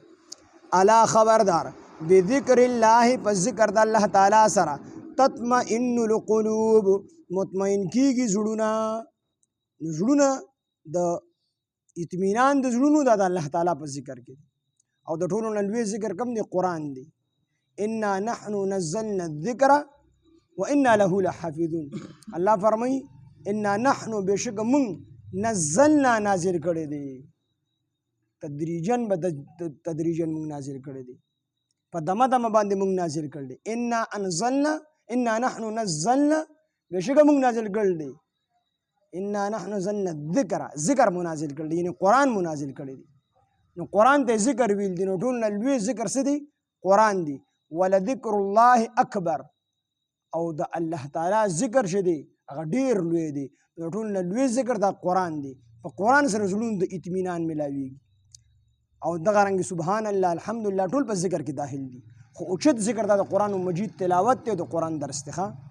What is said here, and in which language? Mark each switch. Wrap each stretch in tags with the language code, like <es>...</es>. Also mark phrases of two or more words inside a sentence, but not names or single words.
<ps>الا خبردار</ps> <ar>بذکر الله</ar> <ps>په ذکر د الله تعالی سره</ps> <ar>تطمئن القلوب</ar> <ps>مطمئن کیږي زړونه. زړونه د اطمینان د زړونو دا د الله تعالی په ذکر کې او د ټولو نه لوی ذکر کوم دی قرآن دی.</ps> <ar>انا نحن نزلنا الذکر وانا له لحافظون.</ar> <ps>الله فرمایي</ps> <ar>انا نحن</ar> <ps>بشک من نزلنا نازل کړی دی تدریجن من نازل کړی دی په دمه دمه باندې من نازل کړی دی.</ps> <ar>انا نحن نزلنا</ar> <ps>بشک من نازل کړی دی</ps> <ar>انا نحن نزلنا الذکر</ar> <ps>ذکر منازل کړی دی یعنی قرآن منازل کړی دی. نو قرآن ته ذکر ویل دی نو ټول نه لوی ذکر څه دی قرآن دی.</ps> <ar>ولذکر الله اکبر</ar> <ps>او د الله تعالی ذکر شه دی هغه ډیر لوی دی. د ټول نه لوی ذکر دا قرآن دی. په قرآن سره زړونو د اطمینان ملاویږي او دغه رنګ</ps> <ar>سبحان الله الحمدلله</ar> <ps>ټول په ذکر کې داخل دي خو اوچت ذکر دا د قرآن مجید تلاوت دی د قرآن درس دی.</ps>